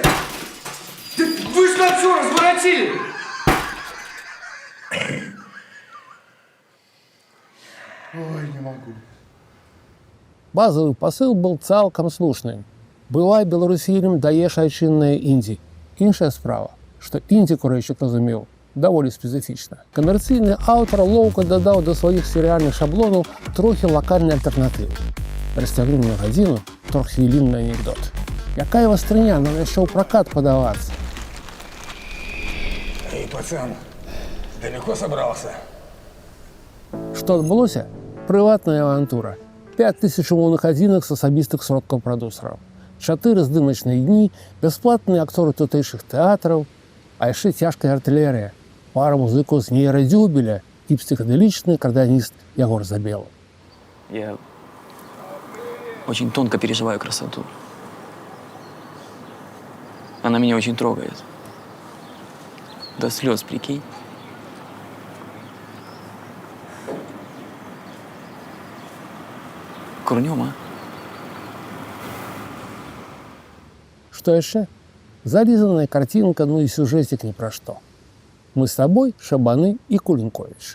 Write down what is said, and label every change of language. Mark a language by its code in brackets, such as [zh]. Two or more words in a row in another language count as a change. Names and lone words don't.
[ru] Да вы же нам все разворотили! Ой, не могу. Базовый посыл был [be] цалкам слушным. Бывай беларусілем, даеш айчыннае індзі. Іншая справа, што індзі курейчык разумеў даволі спецыфічна. Камерцыйны аўтар лоўка дадаў да сваіх серыяльных шаблонаў трохі лакальнай альтэрнатывы. Расцягну мне гадзіну троххвілінны анекдот. Якая вастрыня, нам яшчэ ў пракат падавацца. [ru] Эй, пацан, далеко собрался? [be] Што адбылося? Прыватная авантура. 5000 умоўных адзінак з асабістых сродкаў прадусараў. 4 здымачныя дні, бясплатныя акторы тутэйшых тэатраў, а яшчэ цяжкая артылерыя, пара музыкаў з нейрадзюбеля і псіхаделічны кардыяніст Ягор Забелов. [ru] Я очень тонко переживаю красоту. Она меня очень трогает. До слез, прикинь. Курнем, а? [be] Што яшчэ? Залізаная картинка, ну і сюжэтик ні пра што. Мы з табой, Шабаны і Кулінковіч.